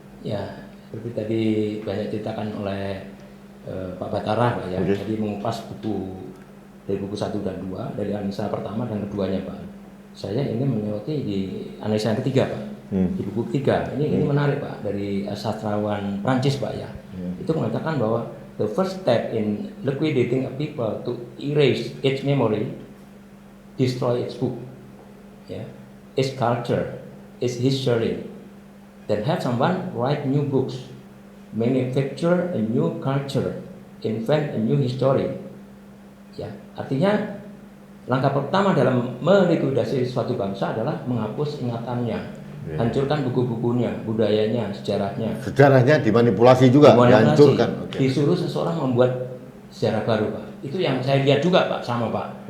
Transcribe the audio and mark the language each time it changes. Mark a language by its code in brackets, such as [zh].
[id] Ya, seperti tadi banyak ceritakan oleh Pak Batara, Pak ya. Jadi mengupas buku dari buku 1 dan 2, dari analisa pertama dan keduanya Pak. Saya ingin menyoroti di analisa yang ketiga Pak. Di buku ketiga, ini menarik Pak, dari sastrawan Prancis Pak ya. Itu mengatakan bahwa [en] the first step in liquidating a people to erase its memory, destroy its book, yeah, its culture, its history, then have someone write new books, manufacture a new culture, invent a new history. [id] Ya, artinya langkah pertama dalam melikuidasi suatu bangsa adalah menghapus ingatannya. Hancurkan buku-bukunya, budayanya, sejarahnya. Sejarahnya dimanipulasi juga, dihancurkan. Disuruh seseorang membuat sejarah baru, Pak. Itu yang saya lihat juga, Pak, sama Pak.